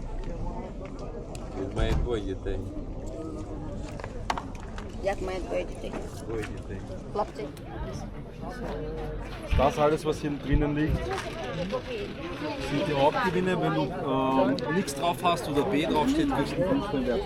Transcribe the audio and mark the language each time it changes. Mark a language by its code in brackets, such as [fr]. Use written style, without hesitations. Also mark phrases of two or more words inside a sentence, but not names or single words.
[uk] Він має 2 дітей. Як має 2 дітей? 2 дітей. Хлопці? [de] Das alles, was hier drinnen liegt, sind die Hauptgewinne. Wenn du nichts drauf hast oder B drauf steht, kriegst du 15 Wert.